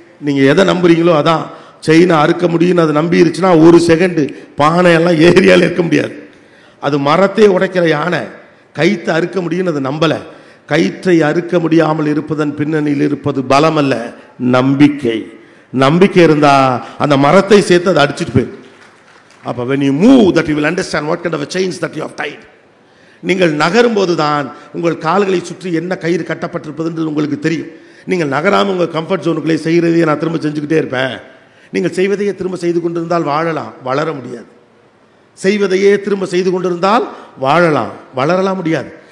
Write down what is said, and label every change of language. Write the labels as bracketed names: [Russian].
[Tamil] நீங்கள் எதை நம்புறீங்களோ அதான். செயினை அறுக்க முடியும்னு அது நம்பிருச்சுன்னா ஒரு செகண்டு பானையெல்லாம் ஏரியாவில் இருக்க முடியாது. அது மரத்தை உடைக்கிற யானை கைத்தை அறுக்க முடியும்னு அது நம்பலை. கயிற்றை அறுக்க முடியாமல் இருப்பதன் பின்னணியில் இருப்பது பலம் அல்ல, நம்பிக்கை. நம்பிக்கை இருந்தால் அந்த மரத்தை சேர்த்து அதை அடிச்சுட்டு போயிடும். [English] அப்போ when you move that you will understand what kind of a chains that you have tied. [Tamil] நீங்கள் நகரும்போது தான் உங்கள் கால்களை சுற்றி என்ன கயிறு கட்டப்பட்டிருப்பதுன்றது உங்களுக்கு தெரியும். நீங்கள் நகராமல் உங்கள் கம்ஃபர்ட் ஜோனுக்குள்ளே செய்கிறதையே நான் திரும்ப செஞ்சுக்கிட்டே இருப்பேன். நீங்கள் செய்வதையே திரும்ப செய்து கொண்டிருந்தால் வாழலாம், வளர முடியாது. செய்வதையே திரும்ப செய்து கொண்டிருந்தால் வாழலாம், வளரலாம் முடியாது.